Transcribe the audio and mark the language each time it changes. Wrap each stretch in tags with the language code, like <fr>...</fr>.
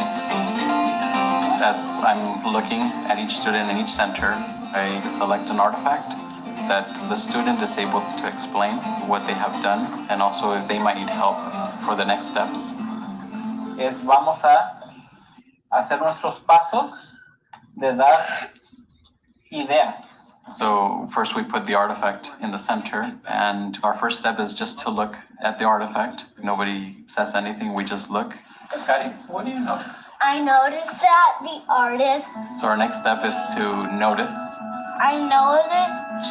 <en>As I'm looking at each student in each center, I select an artifact that the student is able to explain what they have done, and also if they might need help for the next steps.</en> <es>Vamos a hacer nuestros pasos de dar ideas.</es> <en>So first we put the artifact in the center, and our first step is just to look at the artifact. Nobody says anything, we just look. Caris, what do you notice? I noticed that the artist, So our next step is to notice. I noticed</en>